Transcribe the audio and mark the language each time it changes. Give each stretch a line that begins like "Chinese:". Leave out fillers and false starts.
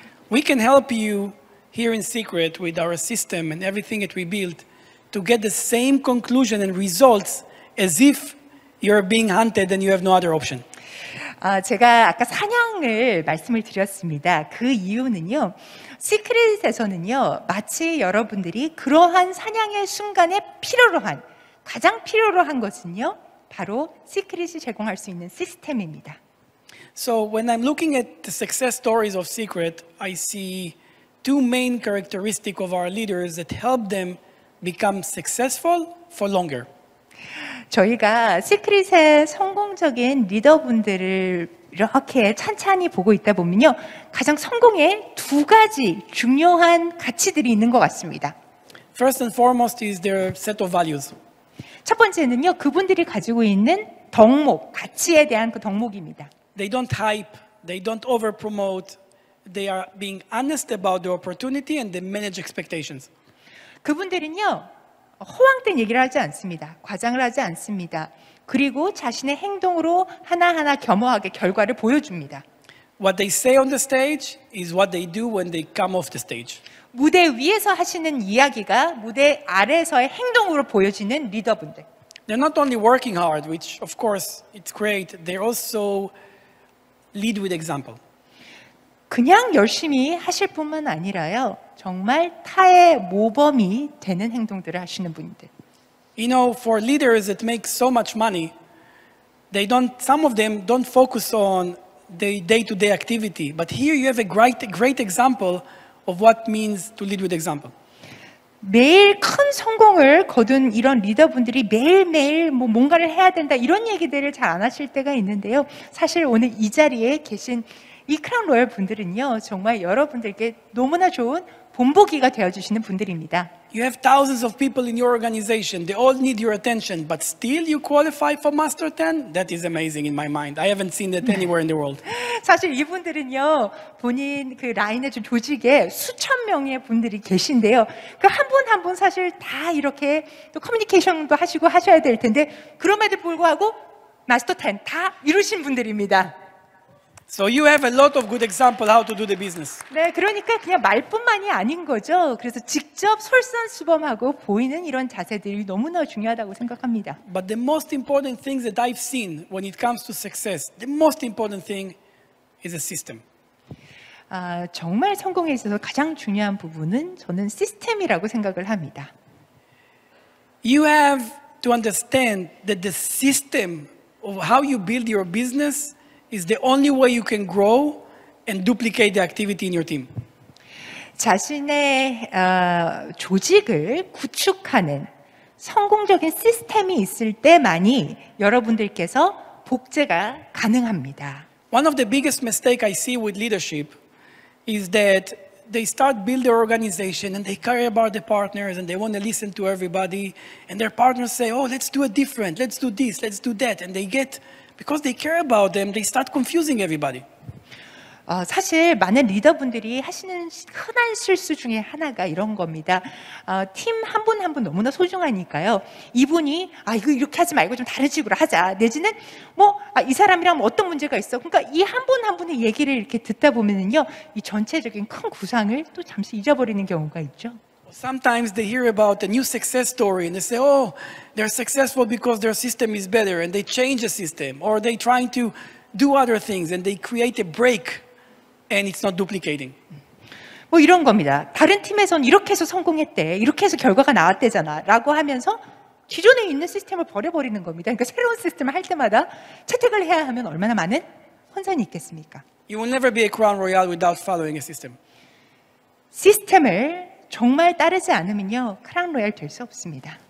English: We can help you here in secret with our system and everything that we built to get the same conclusion and results as if you're being hunted and you have no other option.
Korean: 제가 아까 사냥을 말씀을 드렸습니다. 그 이유는요, 시크릿에서는요, 마치 여러분들이 그러한 사냥의 순간에 가장 필요로 한 것은요, 바로 시크릿이 제공할 수 있는 시스템입니다.
English: So when I'm looking at the success stories of Secret, I see two main characteristics of our leaders that help them become successful for longer.
Korean: 저희가 시크릿의 성공적인 리더분들을 이렇게 찬찬히 보고 있다 보면요, 가장 성공의 두 가지 중요한 가치들이 있는 것 같습니다.
English: First and foremost is their set of values.
Korean: 첫 번째는요, 그분들이 가지고 있는 덕목, 가치에 대한 그 덕목입니다.
English: They don't hype, they don't over-promote, they are being honest about the opportunity and they manage expectations.
Korean: 그분들은요, 허황된 얘기를 하지 않습니다. 과장을 하지 않습니다. 그리고 자신의 행동으로 하나하나 겸허하게 결과를 보여줍니다.
English: What they say on the stage is what they do when they come off the stage.
Korean: 무대 위에서 하시는 이야기가 무대 아래에서의 행동으로 보여지는 리더분들.
English: They're not only working hard, which of course it's great, they also lead with example.
Korean: 그냥 열심히 하실 뿐만 아니라요, 정말 타의 모범이 되는 행동들을 하시는 분들.
English: You know, for leaders that make so much money, some of them don't focus on the day-to-day activity. But here you have a great example of what means to lead with example.
Korean: 매일 큰 성공을 거둔 이런 리더분들이 매일매일 뭐 뭔가를 해야 된다 이런 얘기들을 잘 안 하실 때가 있는데요. 사실 오늘 이 자리에 계신 이 크라운 로얄 분들은요, 정말 여러분들께 너무나 좋은 본보기가 되어주시는 분들입니다.
English: You have thousands of people in your organization. They all need your attention, but still you qualify for Master 10? That is amazing in my mind. I haven't seen that anywhere in the world.
Korean: 사실 이분들은요, 본인 그 라인의 조직에 수천 명의 분들이 계신데요. 그 한 분 한 분 사실 다 이렇게 또 커뮤니케이션도 하시고 하셔야 될 텐데, 그럼에도 불구하고 마스터 10 다 이루신 분들입니다.
English: So you have a lot of good example how to do the business.
Korean: 네, 그러니까 그냥 말뿐만이 아닌 거죠. 그래서 직접 솔선수범하고 보이는 이런 자세들이 너무나 중요하다고 생각합니다.
English: But the most important things that I've seen when it comes to success, the most important thing is a system.
Korean: 정말 성공에 있어서 가장 중요한 부분은 저는 시스템이라고 생각을 합니다.
English: You have to understand that the system of how you build your business is the only way you can grow and duplicate the activity in your team.
Korean: 자신의 조직을 구축하는 성공적인 시스템이 있을 때만이 여러분들께서 복제가 가능합니다.
English: One of the biggest mistakes I see with leadership is that they start build their organization and they care about the partners and they want to listen to everybody and their partners say, oh, let's do it different, let's do this, let's do that. And they get, because they care about them, they start confusing everybody.
Korean: 사실 많은 리더분들이 하시는 흔한 실수 중에 하나가 이런 겁니다. 팀 한 분 한 분 너무나 소중하니까요. 이분이 이거 이렇게 하지 말고 좀 다른 식으로 하자. 내지는 이 사람이랑 어떤 문제가 있어. 그러니까 이 한 분 한 분의 얘기를 이렇게 듣다 보면은요, 이 전체적인 큰 구상을 또 잠시 잊어버리는 경우가 있죠.
English: Sometimes they hear about a new success story and they say, oh, they're successful because their system is better and they change the system or they're trying to do other things and they create a break and it's not duplicating.
Korean: 뭐 이런 겁니다. 다른 팀에서는 이렇게 해서 성공했대. 이렇게 해서 결과가 나왔대잖아. 라고 하면서 기존에 있는 시스템을 버려버리는 겁니다. 그러니까 새로운 시스템을 할 때마다 채택을 해야 하면 얼마나 많은 혼선이 있겠습니까?
English: You will never be a Crown Royal without following a system.
Korean: 시스템을 정말 따르지 않으면요, 크라운 로얄 될 수 없습니다.